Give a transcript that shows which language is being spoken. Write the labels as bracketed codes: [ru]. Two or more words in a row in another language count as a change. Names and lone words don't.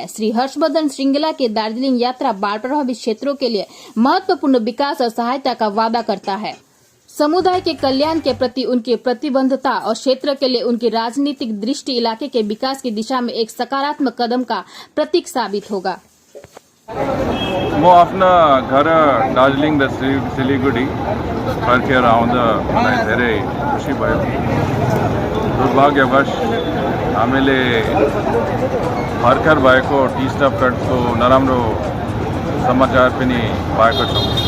[hi] श्री हर्षवर्धन श्रृंगला के दार्जिलिंग यात्रा बाढ़ प्रभावित क्षेत्रों के लिए महत्वपूर्ण विकास और सहायता का वादा करता है। समुदाय के कल्याण के प्रति उनकी प्रतिबद्धता और क्षेत्र के लिए उनकी राजनीतिक दृष्टि इलाके के विकास की दिशा में एक सकारात्मक कदम का प्रतीक साबित होगा। [ne] म आफ्ना घर दार्जिलिङ सिलिगुडी फर्केर आउँदा मलाई धेरै खुसी भयो। दुर्भाग्यवश हामीले भर्खर भएको टी स्टप कटको नराम्रो समाचार पनि पाएको छौँ।